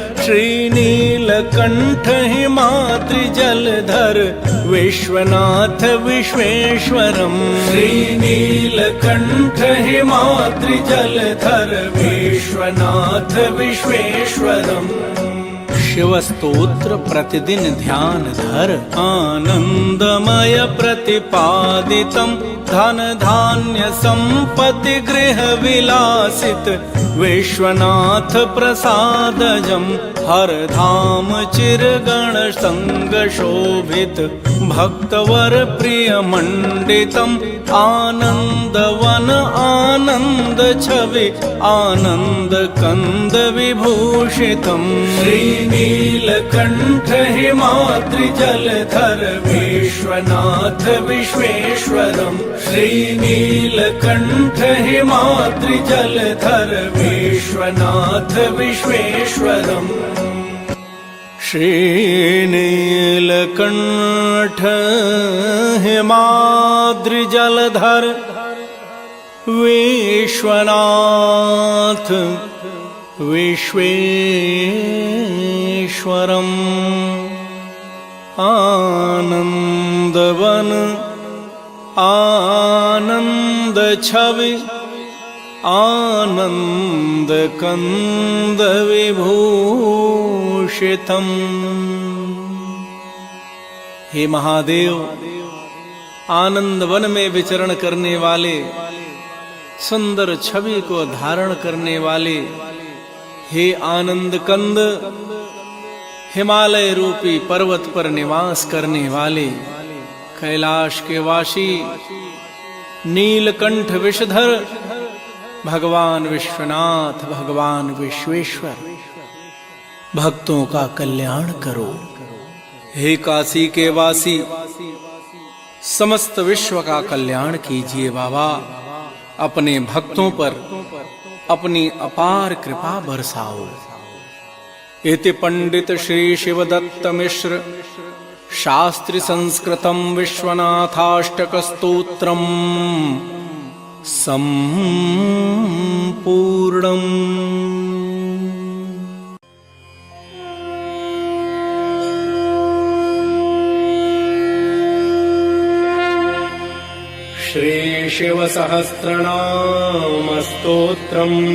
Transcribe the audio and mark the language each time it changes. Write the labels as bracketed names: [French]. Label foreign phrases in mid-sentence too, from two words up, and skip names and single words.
[Sanskrit] श्रीनीलकण्ठ हिमाद्रि जलधर विश्वनाथ विश्वेश्वरं श्रीनीलकण्ठ हिमाद्रि जलधर विश्वनाथ विश्वेश्वरम् शिवस्तोत्र प्रतिदिन ध्यान धर आनंदमय प्रतिपादितं धन धान्य संपत्ति गृह विलासित विश्वनाथ प्रसादजं हर धाम चिरगण संग शोभित भक्तवर प्रिय मंडितम आनंद वन आनंद छवि आनंद कंद विभूषितम श्रीनीलकंठ हिमाद्रि जलधर विश्वनाथ विश्वेश्वरम श्रीनीलकंठ हिमाद्रि जलधर विश्वनाथ विश्वेश्वरम श्रीनीलकंठ हिमाद्रि जलधर विश्वनाथ विश्वेश्वरम् आनंदवन आनंद छवि आनंद कंद विभूषितम। [Hindi] हे महादेव, आनंद वन में विचरण करने वाले, सुंदर छवि को धारण करने वाले, हे आनंद कंद, हिमालय रूपी पर्वत पर निवास करने वाले, कैलाश के वासी, नीलकंठ विषधर भगवान विश्वनाथ, भगवान विश्वेश्वर, भक्तों का कल्याण करो। हे काशी के वासी, समस्त विश्व का कल्याण कीजिए बाबा। अपने भक्तों पर अपनी अपार कृपा बरसाओ। [Sanskrit] इति पंडित श्री शिवदत्त मिश्र शास्त्रि संस्कृतम विश्वनाथाष्टक स्तोत्रम संपूर्णम्। श्री शिव सहस्रनाम स्तोत्रम्।